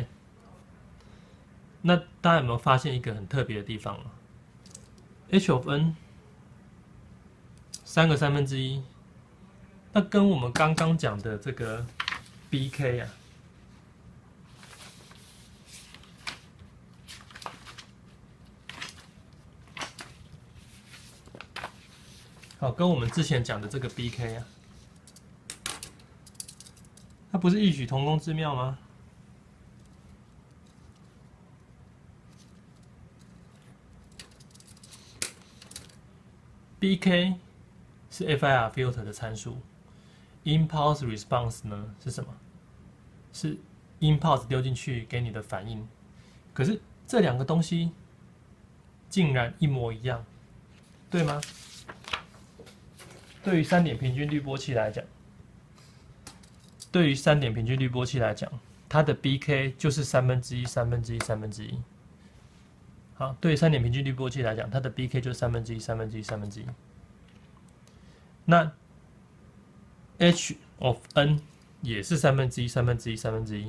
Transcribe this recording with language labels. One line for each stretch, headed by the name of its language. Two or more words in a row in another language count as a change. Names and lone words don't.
Chinese: 那大家有沒有發現一個很特別的地方啊 ？
English: h of n
Chinese: 3個1/3 那跟我們剛剛講的這個 BK 啊，好，跟我們之前講的這個 BK 啊，它不是異曲同工之妙嗎？BK 是
English: FIR filter
Chinese: 的參數 ，
English: impulse response
Chinese: 呢是什麼？是 impulse 丟進去給你的反應。可是這兩個東西竟然一模一樣，對嗎？對於3點平均濾波器來講，它的 BK 就是1/3、1/3、1/3。好，对于3點平均濾波器來講，它的 BK 就是1/3、1/3、1/3。那
English: H of n
Chinese: 也是1/3、1/3、1/3。